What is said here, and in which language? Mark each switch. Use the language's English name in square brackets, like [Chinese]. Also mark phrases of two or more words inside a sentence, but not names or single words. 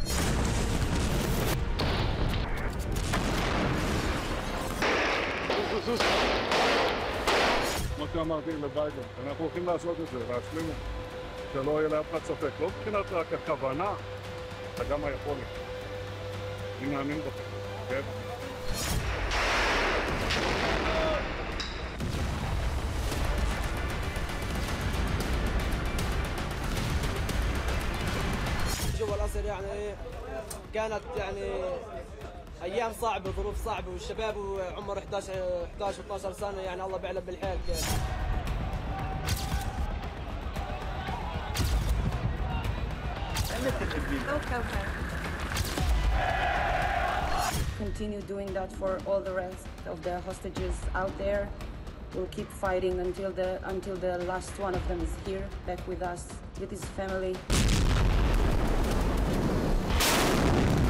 [Hebrew] כמו שאמרתי לביידן, אנחנו הולכים לעשות את זה, להשלים את זה. שלא יהיה לאף אחד ספק, לא מבחינת רק הכוונה, אלא גם היכולת. אני מאמין בכם, כן? [Arabic] جوا الأسر يعني كانت أيام صعبة، ظروف صعبة، والشباب وعمر 11 و12 سنة يعني الله بيعلم بالحيل. [English] Continue doing that for all the rest of the hostages out there. We'll keep fighting until the last one of them is here, back with us, with his family.